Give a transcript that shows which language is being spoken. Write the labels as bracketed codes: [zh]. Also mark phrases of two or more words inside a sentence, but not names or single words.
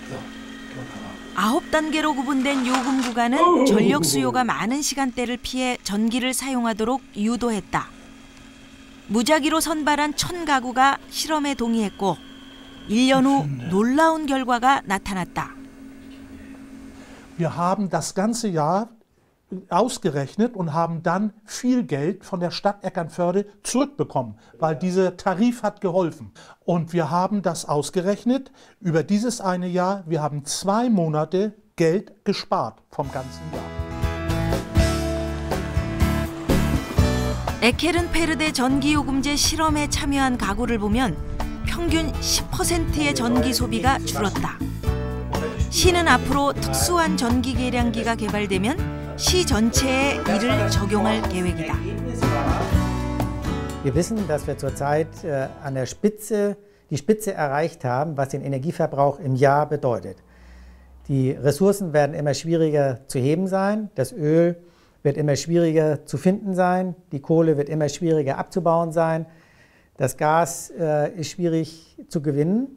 [ko] 9단계로 구분된 요금 구간은 전력 수요가 많은 시간대를 피해 전기를 사용하도록 유도했다. 무작위로 선발한 1000가구가 실험에 동의했고 1년 후 놀라운 결과가 나타났다. [de] Wir haben das ganze Jahr ausgerechnet und haben dann viel Geld von der Stadt Eckernförde zurückbekommen, weil dieser Tarif hat geholfen. Und wir haben das ausgerechnet über dieses eine Jahr. Wir haben 2 Monate Geld gespart vom ganzen Jahr. [ko] 에케른페르데 전기요금제 실험에 참여한 가구를 보면 평균 10%의 전기 소비가 줄었다. 시는 앞으로 특수한 전기 계량기가 개발되면 시 전체에 이를 적용할 계획이다. [de] Wir wissen, dass wir zurzeit an der Spitze, die Spitze erreicht haben, was den Energieverbrauch im Jahr bedeutet. Die Ressourcen werden immer schwieriger zu heben sein, das Öl wird immer schwieriger zu finden sein, die Kohle wird immer schwieriger abzubauen sein, das Gas ist schwierig zu gewinnen.